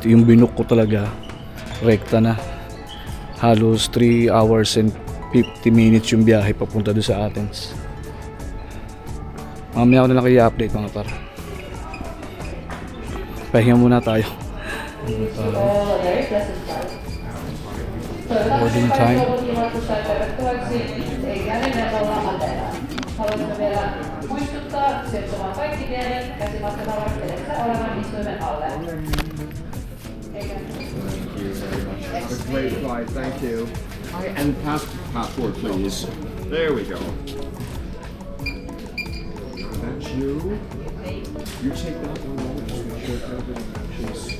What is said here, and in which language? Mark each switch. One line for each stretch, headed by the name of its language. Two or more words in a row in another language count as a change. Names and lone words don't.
Filipino: Yung binook ko talaga rekta na. Halos
English: 3 hours and 50 minutes
Filipino: yung biyahe papunta doon sa Athens. Mamaya ako na lang kayo update mga par. Pahinga muna tayo.
English: Boarding time.
Finnish: Haluaisimme vielä muistuttaa sijoittumaan kaikki pienet käsimatkatavarat edessä olevan istuimen alle.
English: That's a great flight, thank you. Hi, and passport, please. There we go. That's you. You take that one over. Just make sure everything matches.